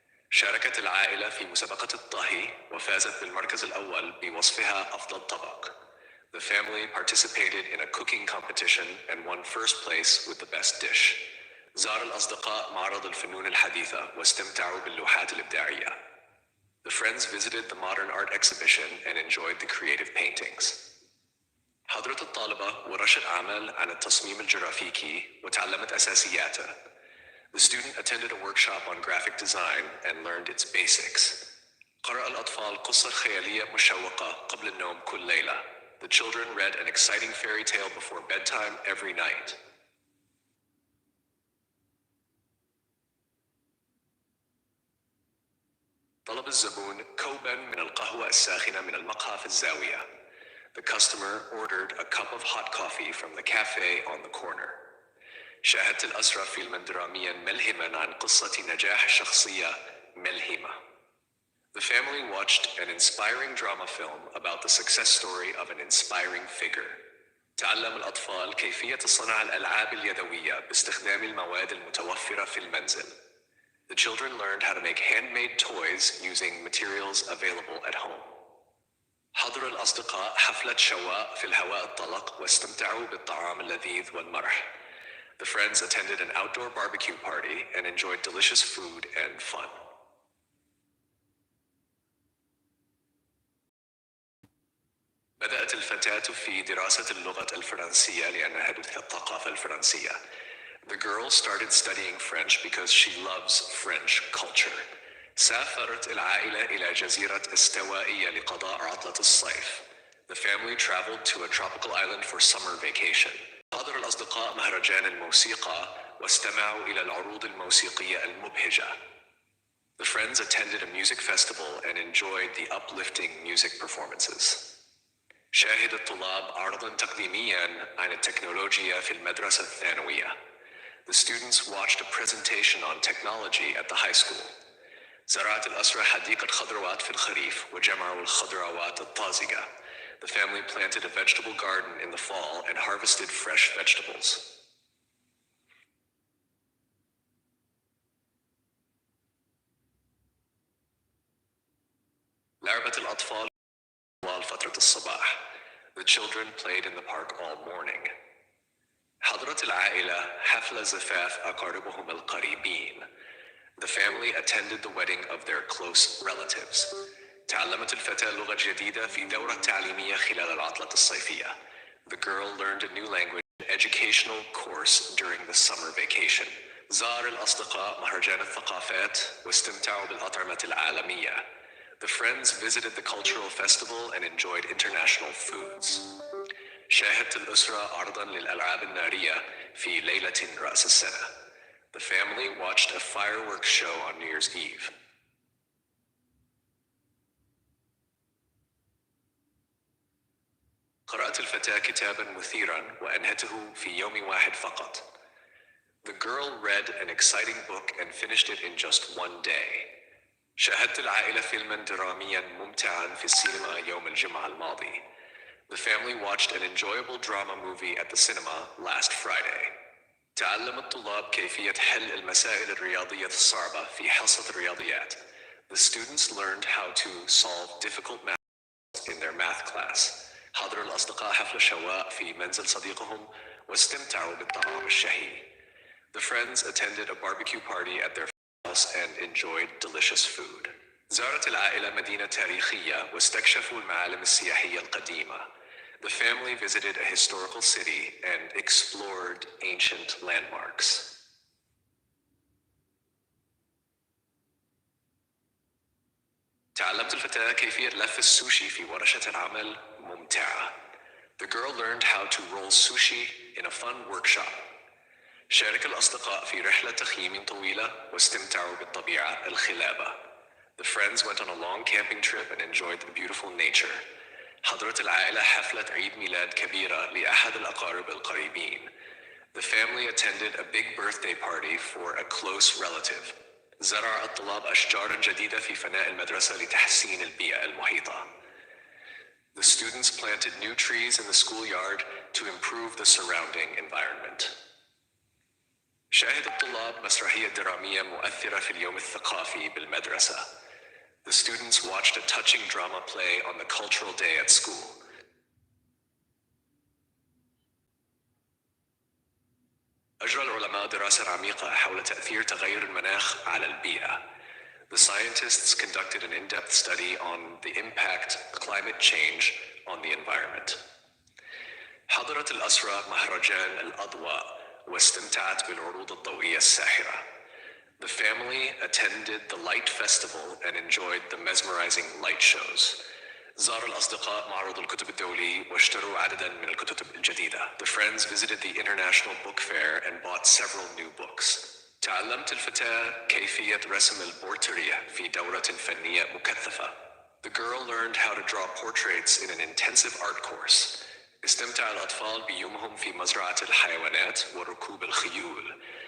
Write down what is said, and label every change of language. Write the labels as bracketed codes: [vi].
[ar] شاركت العائلة في مسابقة الطهي وفازت بالمركز الأول بوصفها أفضل طبق. [en] The family participated in a cooking competition and won first place with the best dish. [ar] زار الأصدقاء معرض الفنون الحديثة واستمتعوا باللوحات الإبداعية. [en] The friends visited the modern art exhibition and enjoyed the creative paintings. [ar] حضرت الطالبة ورشت أعمال عن التصميم الجرافيكي وتعلمت أساسياته. [en] The student attended a workshop on graphic design and learned its basics. [ar] قرأ الأطفال قصة خيالية مشوقة قبل النوم كل ليلة. [en] The children read an exciting fairy tale before bedtime every night. [ar] طلب الزبون كوباً من القهوة الساخنة من المقهى في الزاوية. [en] The customer ordered a cup of hot coffee from the cafe on the corner. [ar] شاهدت الأسرة فيلما دراميا ملهما عن قصة نجاح شخصية ملهمة. [en] The family watched an inspiring drama film about the success story of an inspiring figure. [ar] تعلم الأطفال كيفية صنع الألعاب اليدوية باستخدام المواد المتوفرة في المنزل. [en] The children learned how to make handmade toys using materials available at home. [ar] حضر الأصدقاء حفلة شواء في الهواء الطلق واستمتعوا بالطعام اللذيذ والمرح. [en] The friends attended an outdoor barbecue party and enjoyed delicious food and fun. [ar] بدأت الفتاة في دراسة اللغة الفرنسية لأنها تدرس الثقافة الفرنسية. [en] The girl started studying French because she loves French culture. [ar] سافرت العائلة إلى جزيرة استوائية لقضاء عطلة الصيف. [en] The family traveled to a tropical island for summer vacation. [ar] حضر الأصدقاء مهرجان الموسيقى واستمعوا إلى العروض الموسيقية المبهجة. [en] The friends attended a music festival and enjoyed the uplifting music performances. [ar] شاهد الطلاب عرضاً تقديمياً عن التكنولوجيا في المدرسة الثانوية. [en] The students watched a presentation on technology at the high school. [ar] زرعت الأسرة حديقة خضروات في الخريف وجمعوا الخضروات الطازجة. [en] The family planted a vegetable garden in the fall and harvested fresh vegetables. [ar] لعبت الأطفال طوال فترة الصباح. [en] The children played in the park all morning. [ar] حضرت العائلة حفل زفاف أقاربهم القريبين. [en] The family attended the wedding of their close relatives. [ar] تعلمت الفتاة لغة جديدة في دورة تعليمية خلال العطلة الصيفية. [en] The girl learned a new language educational course during the summer vacation. [ar] زار الأصدقاء مهرجان الثقافات واستمتعوا بالأطعمة العالمية. [en] The friends visited the cultural festival and enjoyed international foods. [ar] شاهدت الأسرة عرضاً للألعاب النارية في ليلة رأس السنة. [en] The family watched a fireworks show on New Year's Eve. [ar] قرأت الفتاة كتاباً مثيراً وأنهته في يوم واحد فقط. [en] The girl read an exciting book and finished it in just one day. [ar] شاهدت العائلة فيلماً درامياً ممتعاً في السينما يوم الجمعة الماضي. [en] The family watched an enjoyable drama movie at the cinema last Friday. [ar] تعلم الطلاب كيفية حل المسائل الرياضية الصعبة في حصة الرياضيات. [en] The students learned how to solve difficult math in their math class. [ar] حضر الأصدقاء حفل شواء في منزل صديقهم واستمتعوا بالطعام الشهي. [en] The friends attended a barbecue party at their house and enjoyed delicious food. [ar] زارت العائلة مدينة تاريخية واستكشفوا المعالم السياحية القديمة. [en] The family visited a historical city and explored ancient landmarks. [ar] تعلمت الفتاة كيفية لف السوشي في ورشة العمل ممتعة. [en] The girl learned how to roll sushi in a fun workshop. [ar] شارك الأصدقاء في رحلة تخييم طويلة واستمتعوا بالطبيعة الخلابة. [en] The friends went on a long camping trip and enjoyed the beautiful nature. [ar] حضرت العائلة حفلة عيد ميلاد كبيرة لأحد الأقارب القريبين. [en] The family attended a big birthday party for a close relative. [ar] زرع الطلاب أشجاراً جديدة في فناء المدرسة لتحسين البيئة المحيطة. [en] The students planted new trees in the schoolyard to improve the surrounding environment. [ar] شاهد الطلاب مسرحية درامية مؤثرة في اليوم الثقافي بالمدرسة. [en] The students watched a touching drama play on the cultural day at school. [ar] أجرى العلماء دراسة عميقة حول تأثير تغير المناخ على البيئة. [en] The scientists conducted an in-depth study on the impact of climate change on the environment. [ar] حضرت الأسرة مهرجان الأضواء واستمتعت بالعروض الضوئية الساحرة. [en] The family attended the light festival and enjoyed the mesmerizing light shows. [ar] زار الأصدقاء معرض الكتب الدولي واشتروا عدداً من الكتب الجديدة. [en] The friends visited the International Book Fair and bought several new books. [ar] تعلمت الفتاة كيفية رسم البورتريه في دورة فنية مكثفة. [en] The girl learned how to draw portraits in an intensive art course. [ar] استمتع الأطفال بيومهم في مزرعة الحيوانات وركوب الخيول.